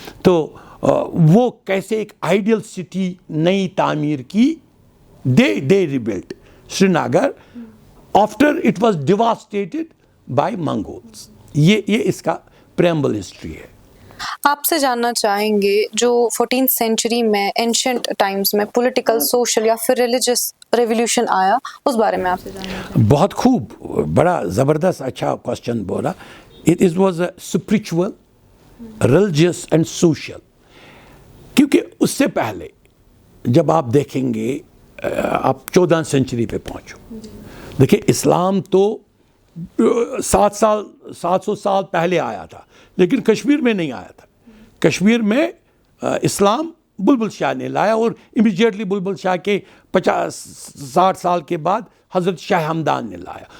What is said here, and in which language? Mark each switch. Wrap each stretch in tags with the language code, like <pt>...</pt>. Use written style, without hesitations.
<ur>تو وہ کیسے ایک آئیڈیل سٹی نئی تعمیر کی,</ur> <en>They rebuilt Srinagar after it was devastated by Mongols.</en> <ur>یہ اس کا پریمبل ہسٹری ہے. آپ سے جاننا چاہیں گے جو 14th سینچری میں اینشنٹ ٹائمز میں پولیٹیکل, سوشل یا پھر ریلیجس ریولیوشن آیا, اس بارے میں آپ سے جاننا چاہیں گے. بہت خوب, بڑا زبردست اچھا کوسچن بولا.</ur> <en>It was a spiritual, religious and social.</en> <ur>کیونکہ اس سے پہلے جب آپ دیکھیں گے آپ 14 سینچری پہ پہنچو, دیکھیں اسلام تو 700 سال پہلے آیا تھا, لیکن کشمیر میں نہیں آیا تھا. کشمیر میں اسلام بلبل شاہ نے لایا, اور امیجیٹلی بلبل شاہ کے 50-60 سال کے بعد حضرت شاہ ہمدان نے لایا.</ur>